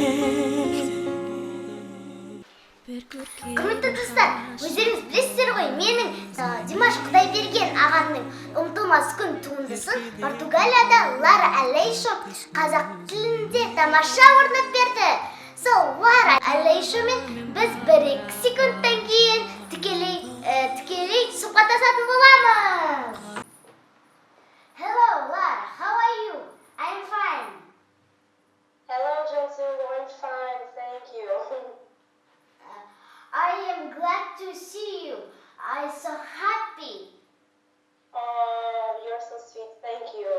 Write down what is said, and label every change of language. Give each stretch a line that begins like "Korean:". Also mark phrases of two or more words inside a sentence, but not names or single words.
Kazakh: Құрметті достар, өздеріңіз білесіздер ғой, менің Димаш Кудайберген ағамның «Ұмытылмас күн» туындысын Португалияда Лара Алайшу қазақ тілінде тамаша орындап берді. Лара Алайшумен біз 1-2 секундтан кейін тікелей сұхбаттасатын боламыз.
English: Hello, Lara. How are you? I'm fine. Hello, Zhansulu. I'm fine, thank you. I am glad to see you. I'm so happy. Oh, you're so sweet, thank you.